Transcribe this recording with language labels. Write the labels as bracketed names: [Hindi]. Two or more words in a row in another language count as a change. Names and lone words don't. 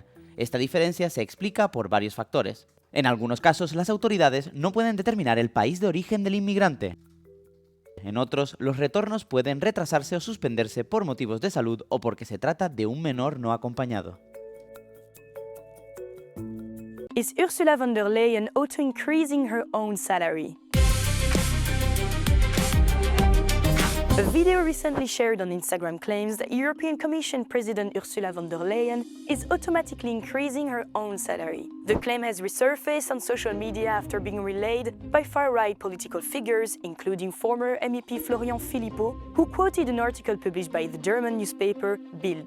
[Spanish] Esta diferencia se explica por varios factores. En algunos casos, las autoridades no pueden determinar el país de origen del inmigrante. En otros, los retornos pueden retrasarse o suspenderse por motivos de salud o porque se trata de un menor no acompañado. [English] Is Ursula von der Leyen also increasing her own salary? A video recently shared on Instagram claims that European Commission President Ursula von der Leyen is automatically increasing her own salary. The claim has resurfaced on social media after being relayed by far-right political figures, including former MEP Florian Philippot, who quoted an article published by the German newspaper Bild.